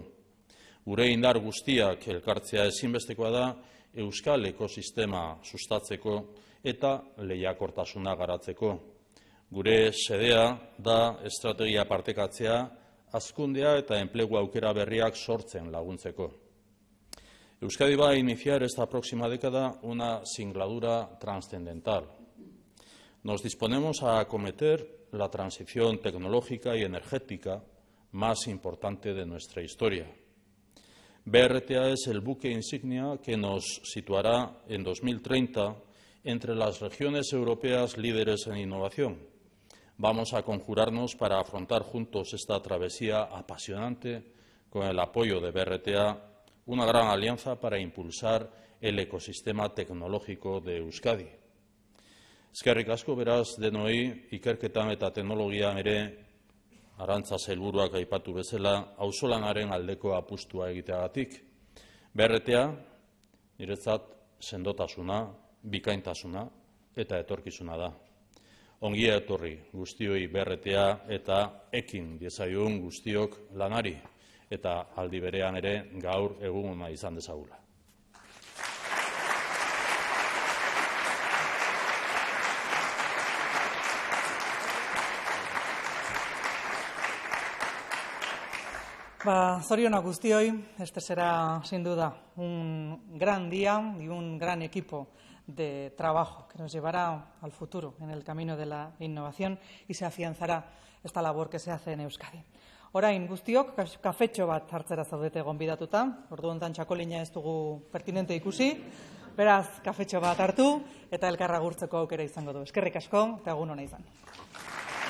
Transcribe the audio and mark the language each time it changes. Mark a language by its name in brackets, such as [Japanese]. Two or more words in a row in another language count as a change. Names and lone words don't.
[Basque] Gure indar guztiak elkartzea ezinbestekoa da euskal ekosistema sustatzeko eta lehiakortasuna garatzeko. Gure xedea da estrategia partekatzea, hazkundea eta enplegu aukera berriak sortzen laguntzeko. [Spanish] Euskadi va a iniciar esta próxima década una singladura trascendental. Nos disponemos a acometer la transición tecnológica y energética más importante de nuestra historia. BRTA es el buque insignia que nos situará en 2030 entre las regiones europeas líderes en innovación. Vamos a conjurarnos para afrontar juntos esta travesía apasionante con el apoyo de BRTA, una gran alianza para impulsar el ecosistema tecnológico de Euskadi. [Basque] Eskerrik asko beraz denoi ikerketan eta teknologian ere Arantza sailburuak aipatu bezala auzolanaren aldeko apustua egiteagatik. BRTA niretzat sendotasuna, bikaintasuna eta etorkizuna da. Ongi etorri guztioi BRTA eta ekin diezaiogun guztiok lanari eta aldi berean ere gaur eguna izan dezagula. Zorionak guztioi, [Spanish] este será sin duda un gran día y un gran equipo de trabajo que nos llevará al futuro en el camino de la innovación y se afianzará esta labor que se hace en Euskadi. [Basque] Orain guztiok kafetxo bat hartzera zaudete gonbidatuta, ordu honetan txakolina ez dugu pertinente ikusi, beraz kafetxo bat hartu eta elkarra agurtzeko aukera izango du. Eskerrik asko eta egun ona izan.